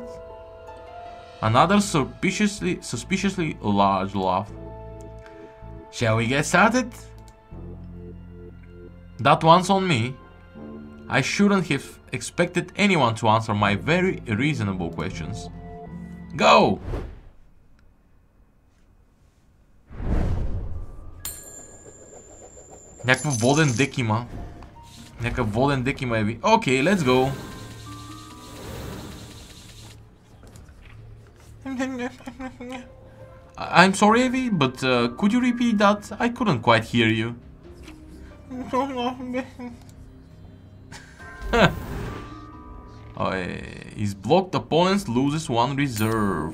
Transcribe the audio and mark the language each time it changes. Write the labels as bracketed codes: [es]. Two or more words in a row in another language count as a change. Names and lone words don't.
[en] Another suspiciously large laugh. Shall we get started? That one's on me. I shouldn't have expected anyone to answer my very reasonable questions. Go! [bg] Някакъв воден дек има. Еви. [en] Okay, let's go. I'm sorry, Evie, but could you repeat that? I couldn't quite hear you. Is blocked opponents loses one reserve.